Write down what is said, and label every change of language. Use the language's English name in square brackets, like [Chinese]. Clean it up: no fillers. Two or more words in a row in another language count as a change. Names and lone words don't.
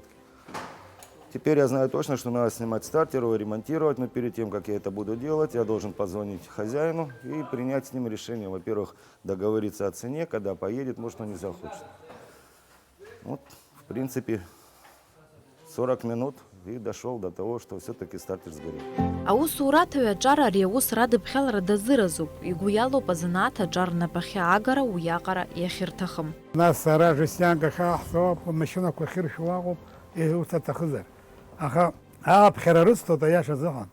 [Russian] Теперь я знаю точно, что надо снимать стартер, его ремонтировать, но перед тем, как я это буду делать, я должен позвонить хозяину и принять с ним решение. Во-первых, договориться о цене, когда поедет, может, он не захочет. Вот, в принципе, 40 минут и дошел до того, что все-таки стартер сгорел. [Abkhazian] Аусураҭаҩ аҿар ари аус радыԥхьалара дазыразуп, игәы иалоуп азанааҭ аҿар рнапахьы аагара уиаҟара иахьырҭахым. Нас ара жестянка хахсоп, машинақәа ахьыршәуа аҟоуп, ус аҭахызар. Аха ааԥхьара рысҭоит аиаша азыҳәан.